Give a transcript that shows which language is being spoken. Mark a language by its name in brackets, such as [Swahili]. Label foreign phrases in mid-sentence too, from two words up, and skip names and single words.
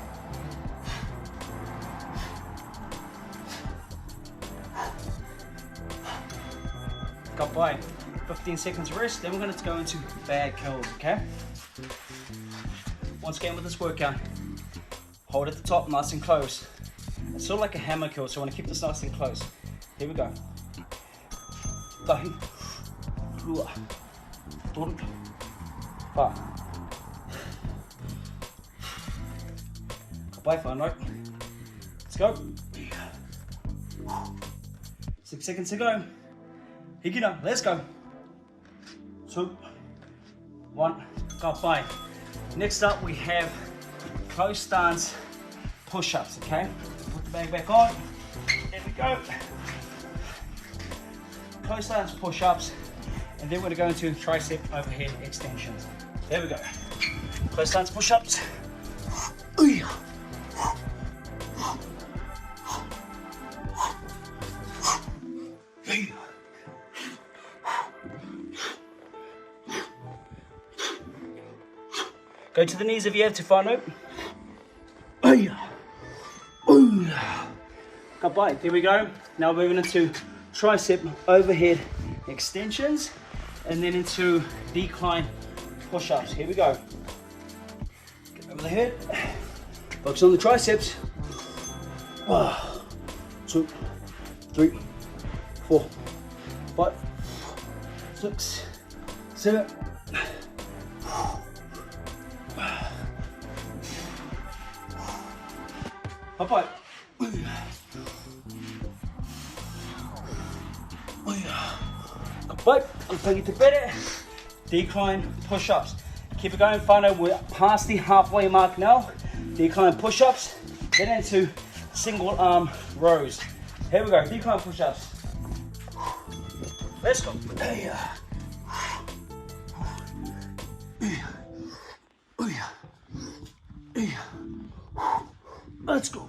[English] Got by 15 seconds rest. Then we're going to go into bag curls, okay? Once again with this workout, hold at the top nice and close. It's sort of like a hammer curl, so I want to keep this nice and close. Here we go. [Māori] Tahi, rua, toru, pa. Ka pai, whānau. [English] Let's go. 6 seconds to go. Hikina, let's go. 2, 1, [Māori] ka pai. [English] Next up we have close stance push-ups, okay? Put the bag back on. There we go. Close stance push-ups, and then we're going to go into tricep overhead extensions. There we go. Close stance push-ups. Go to the knees if you have to, whānau. [Māori] Ka pai, [English] there we go. Now moving into tricep overhead extensions and then into decline push-ups. Here we go. Get over the head. Focus on the triceps. 2, 3, 4, 5, 6, 7. [Māori] Ka pai. [English] Ka But until you better, decline push-ups. Keep it going, whānau. We're past the halfway mark now. Decline push-ups, get into single arm rows. Here we go, decline push-ups. Let's go. Let's go.